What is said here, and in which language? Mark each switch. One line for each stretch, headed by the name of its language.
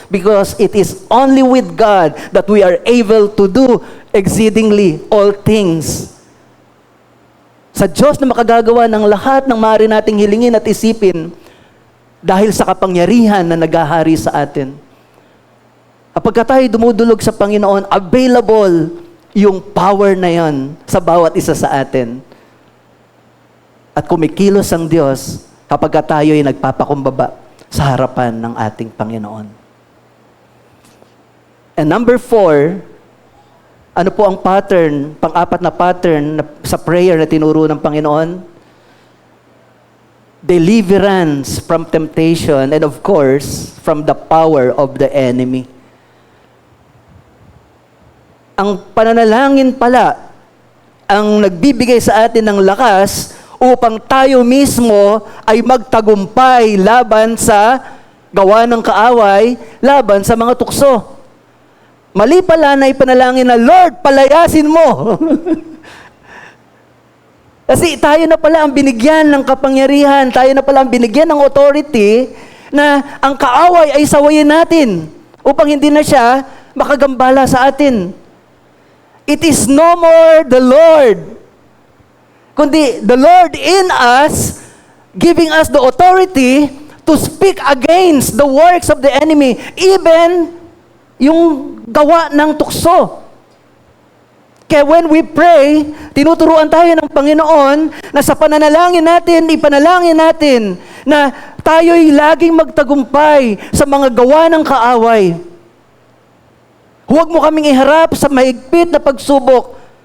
English: Because it is only with God that we are able to do exceedingly all things.
Filipino: Sa Diyos na makagagawa ng lahat ng maaari nating hilingin at isipin dahil sa kapangyarihan na naghahari sa atin. Kapag tayo dumudulog sa Panginoon, available yung power na yon sa bawat isa sa atin. At kumikilos ang Diyos kapag tayo ay nagpapakumbaba sa harapan ng ating Panginoon.
English: And number 4,
Filipino: ano po ang pattern, pang-apat na pattern sa prayer na tinuro ng Panginoon?
English: Deliverance from temptation and of course, from the power of the enemy.
Filipino: Ang pananalangin pala ang nagbibigay sa atin ng lakas upang tayo mismo ay magtagumpay laban sa gawa ng kaaway, laban sa mga tukso. Mali pala na ipanalangin na, Lord, palayasin mo. Kasi tayo na pala ang binigyan ng kapangyarihan, tayo na pala ang binigyan ng authority na ang kaaway ay sawayin natin upang hindi na siya makagambala sa atin.
English: It is no more the Lord, kundi the Lord in us, giving us the authority to speak against the works of the enemy, even yung gawa ng tukso.
Filipino: Kaya
English: when we pray,
Filipino: tinuturuan tayo ng Panginoon na sa pananalangin natin, ipanalangin natin na tayo'y laging magtagumpay sa mga gawa ng kaaway. Huwag mo kaming iharap sa mahigpit na pagsubok.